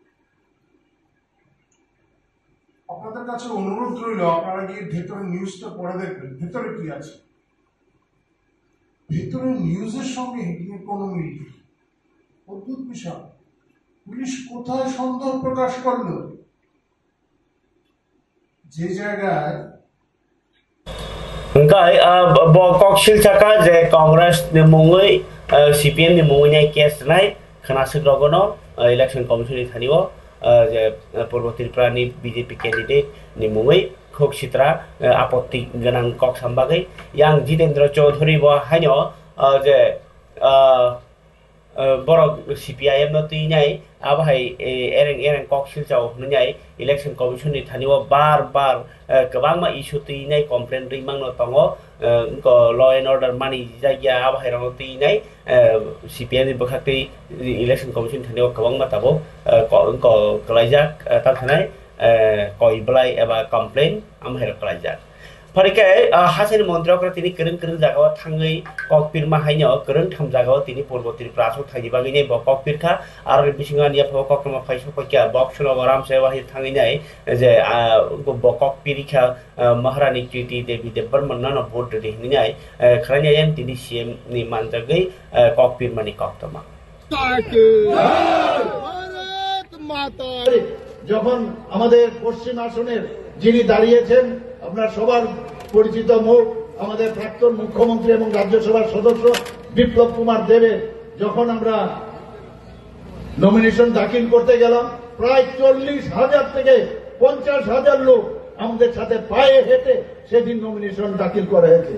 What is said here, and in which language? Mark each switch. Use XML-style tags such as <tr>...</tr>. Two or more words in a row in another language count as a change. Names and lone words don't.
<bn>আপনাদের কাছে অনুরোধ রইল, আপনারা গিয়ে ভেতরে নিউজটা পড়ে দেখবেন ভেতরে কি আছে। ভেতরে নিউজের সঙ্গে হেডিং এর কোনো মিল নেই, অদ্ভুত বিষয়। পুলিশ কোথায় সন্দেহ প্রকাশ করলো? যে জায়গায়</bn> <trp>Engkai kok silchaka je Congress ni mungui CPM ni mungui nyai case nai khana sigrogono</trp> <en>election commission</en> <trp>ni thaniwo je Purbo Tripura ni BJP candidate ni mungui khok sitra apotti ganang kok sambagai yang Jitendra Chaudhary bo hanyo je borok CPIM no ti nyai abahai ereng kok silchao nyai</trp> <en>election commission</en> <trp>ni thaniwo bar kebangma isu ti nyai complaint rimang no tongo ko</trp> <en>law and</en> <trp>order mani jaya abahai rang ti nyai CPIM ni bakhati</trp> <en>election commission</en> <trp>thaniwo kebangma tabo ko kalaijak tathanai koi belai eba complaint amhai kalaijak Parikai hasil montrokra tini kereng jagawa thangai kokpir mahaino kereng tham jagawa tini Purbo Tripura asuk thagi bagini bo kokpir kha ar bisinga niya pho kokma phaisa kokya boxno garam sewa hi thangai nai je bo kokpir kha Maharani Kriti Devi Debarman no vote de hinai khranya yan tini CM ni manjagai kokpir mani koktama</trp> <bn>যখন আমাদের পশ্চিম আসনের যিনি দাঁড়িয়েছেন আপনার সবার পরিচিত মুখ আমাদের প্রাক্তন মুখ্যমন্ত্রী এবং রাজ্যসভার সদস্য বিপ্লব কুমার দেবের যখন আমরা নমিনেশন দাখিল করতে গেলাম প্রায় 40,000 থেকে 50,000 লোক আমাদের সাথে পায়ে হেঁটে সেদিন নমিনেশন দাখিল করা হয়েছে।</bn>